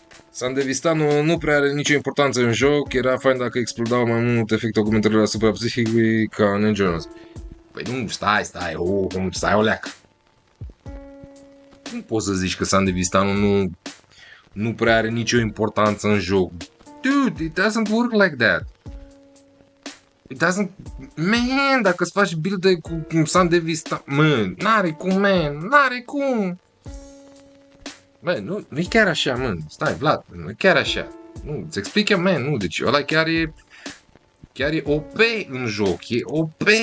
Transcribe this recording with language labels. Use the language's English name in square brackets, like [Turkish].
[Romanian] Sandevistanu nu prea are nicio importanță în joc, era fain dacă explodau mai mult efectul augmentărilor asupra psihicului ca în Jones. Păi nu, stai, o leacă. Nu poți să zici că Sandevistanu nu prea are nicio importanță în joc. [English] Dude, it doesn't work like that. It doesn't... [Romanian] Man, dacă îți faci build cu Sandevistanu... Mă, n-are cum. Bă, nu e chiar așa, mă. Stai, Vlad, nu e chiar așa. Nu, îți explic eu, man, nu. Deci ăla chiar e OP în joc. E OP.